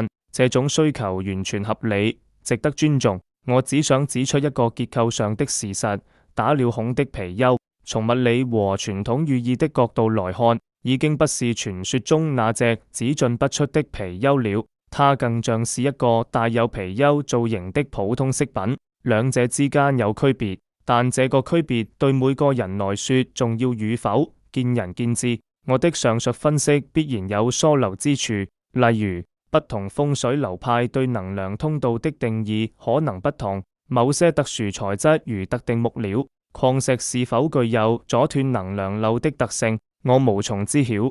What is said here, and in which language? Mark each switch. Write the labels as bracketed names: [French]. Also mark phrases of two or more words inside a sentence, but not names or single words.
[Chinese] 這種需求完全合理，值得尊重。我只想指出一個結構上的事實：打了孔的貔貅，從物理和傳統寓意的角度來看，已經不是傳說中那隻只進不出的貔貅了，它更像是一個帶有貔貅造型的普通飾品。兩者之間有區別，但這個區別對每個人來說重要與否，見仁見智。我的上述分析必然有疏漏之處，例如不同風水流派對能量通道的定義可能不同，某些特殊材質如特定木料、礦石是否具有阻斷能量漏的特性，我無從知曉。